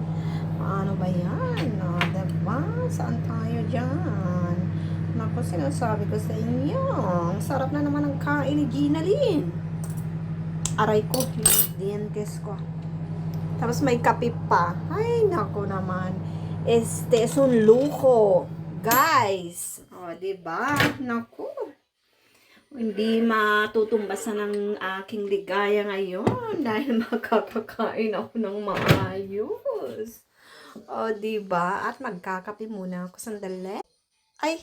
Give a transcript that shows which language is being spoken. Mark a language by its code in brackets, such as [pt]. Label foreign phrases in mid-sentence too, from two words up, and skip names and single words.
[tl] Paano ba yan? Diba? Saan tayo dyan? Naku, sinasabi ko sa inyo, ang sarap na naman ang kain ni Gina Lynn. Aray ko, yung dientes ko. Tapos may kape pa. Ay, naku naman. [es] Este es un lujo. [tl] Guys. O, diba? Naku. Hindi matutumbasan ng aking ligaya ngayon dahil makakakain ako ng maayos. O, diba? At magkakape muna ako. Sandali. Ay!